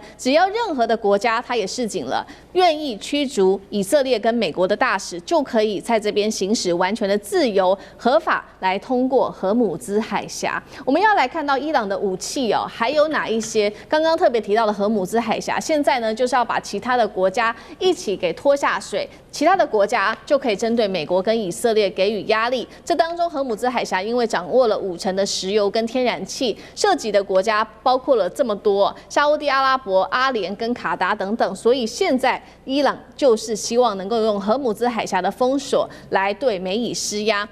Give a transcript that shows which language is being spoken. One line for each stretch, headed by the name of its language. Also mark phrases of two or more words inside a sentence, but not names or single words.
Chinese: 只要任何的國家他也示警了，願意驅逐以色列跟美國的大使，就可以在這邊行使完全的自由合法來通過荷姆茲海峽。我們要來看到伊朗的武器哦，還有哪一些？剛剛特別提到的荷姆茲海峽，現在呢就是要把其他的國家一起給拖下水，其他的國家就可以針對美國跟以色列給予壓力。這當中荷姆茲海峽因為掌握了50%的石油跟天然氣，涉及的國家包括了這麼多，沙烏地阿拉伯、阿聯跟卡達等等，所以現在伊朗就是希望能夠用荷姆茲海峽的封鎖來對美以施壓。